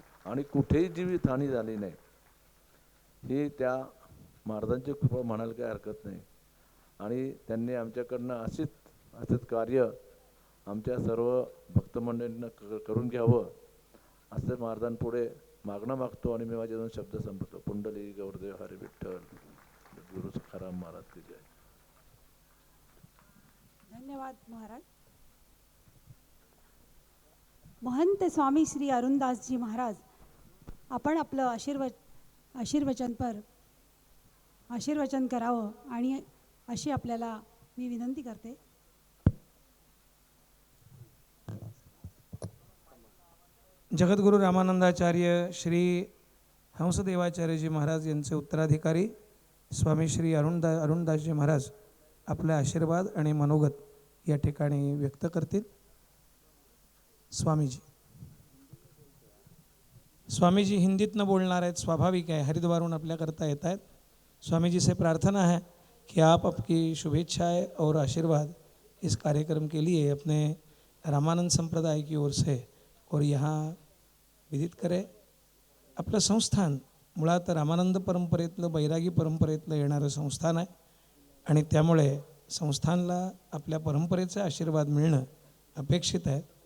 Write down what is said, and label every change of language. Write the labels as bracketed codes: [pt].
[mr] आणि कुठेही जीवितहानी झाली नाही, ही त्या महाराजांची कृपा म्हणायला काही हरकत नाही. आणि त्यांनी आमच्याकडनं असंच कार्य आमच्या सर्व भक्तमंडळींना करून घ्यावं असं महाराजांपुढे मागणं मागतो. आणि मी माझे 2 शब्द संपवतो. पुंडली गौरदेव हरी विठ्ठल, गुरु सखाराम महाराज की जय. धन्यवाद महाराज. महंत स्वामी श्री अरुणदासजी महाराज, आपण आपलं आशीर्वचन करावं आणि अशी आपल्याला मी विनंती करते. जगद्गुरू रामानंदाचार्य श्री हंसदेवाचार्यजी महाराज यांचे उत्तराधिकारी स्वामी श्री अरुणदासजी महाराज आपले आशीर्वाद आणि मनोगत या ठिकाणी व्यक्त करतील. स्वामीजी हिंदीतनं बोलणार आहेत, [hi] स्वाभाविक है, [mr] हरिद्वारहून आपल्याकरता येत आहेत. [hi] स्वामीजी से प्रार्थना है कि आप आपकी शुभेच्छाएं और आशीर्वाद इस कार्यक्रम के लिए अपने रामानंद संप्रदाय की ओर से और यहाँ विदित करें. [mr] आपलं संस्थान मुळात रामानंद परंपरेतलं, बैरागी परंपरेतलं येणारं संस्थान आहे आणि त्यामुळे संस्थानला आपल्या परंपरेचा आशीर्वाद मिळणं अपेक्षित आहे.